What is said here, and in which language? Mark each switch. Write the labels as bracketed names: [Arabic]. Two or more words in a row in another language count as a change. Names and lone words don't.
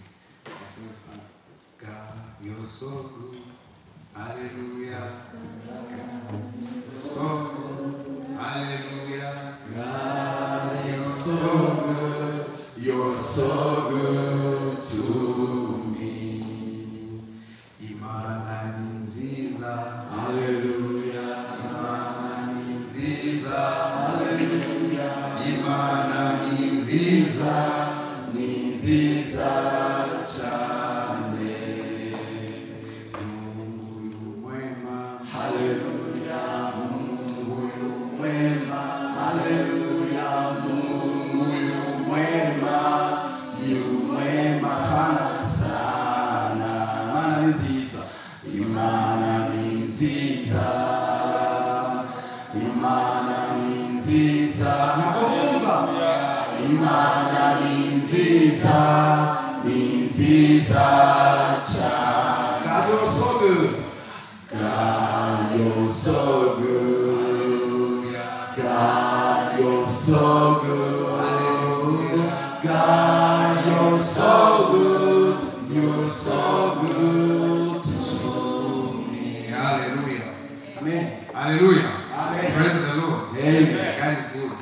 [English] It says, God, you're so good. Hallelujah. God, so good. Hallelujah. God, you're so good. You're so good to me. [Kinyarwanda] Imana ninziza. Hallelujah. Imana ninziza. Hallelujah. Imana ninziza. Ninziza chane. [Swahili] Mungu yu mwema. Hallelujah. Mungu yu mwema. Hallelujah. Mungu yu mwema. Yu mwema sana sana. [Kinyarwanda] Imana ninziza. Imana ninziza. Imana ninziza. Nakumva. Imana ninziza. Ninziza cha. [English] God, you're so good. God, you're so good. God, you're so good. God, you're so good. You're so good to me. Hallelujah. Amen. Hallelujah. Amen. Praise the Lord. Amen. God is good.